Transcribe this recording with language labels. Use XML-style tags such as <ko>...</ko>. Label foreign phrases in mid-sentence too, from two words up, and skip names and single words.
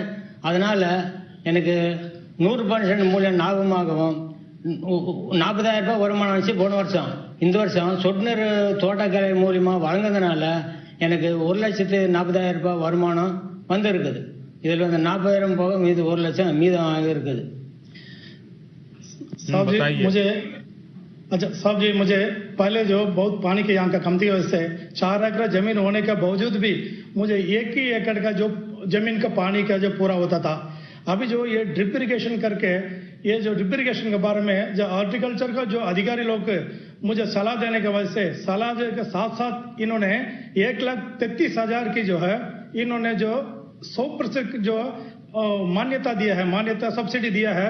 <ta>அதனால எனக்கு 100% மூலியம் லாபமாகவும் 40,000 ரூபாய் வருமானம் வந்துச்சு போன வருஷம். இந்த வருஷம் சொட்டு நீர் தோட்டக்கலை மூலியமா வழங்குறதுனால எனக்கு 1,40,000 ரூபாய் வருமானம் இருக்குது. இதில் 40,000 போக மீது 1 லட்சம் மீதம் இருக்குது.</ta> <hi>साहब जी मुझे पहले जो बहुत पानी के यहाँ का कमती वजह से 4 एकड़ जमीन होने के बावजूद भी मुझे 1 ही एकड़ का जो जमीन का पानी का जो पूरा होता था. अभी जो ये</hi> <en>drip irrigation</en> <hi>करके, ये जो</hi> <en>drip irrigation</en> <hi>के बारे में जो हॉर्टिकल्चर का जो अधिकारी लोग मुझे सलाह देने के वजह से, सलाह के साथ साथ इन्होंने 1,33,000 की जो है, इन्होंने जो 100% जो मान्यता दिया है, मान्यता सब्सिडी दिया है.</hi>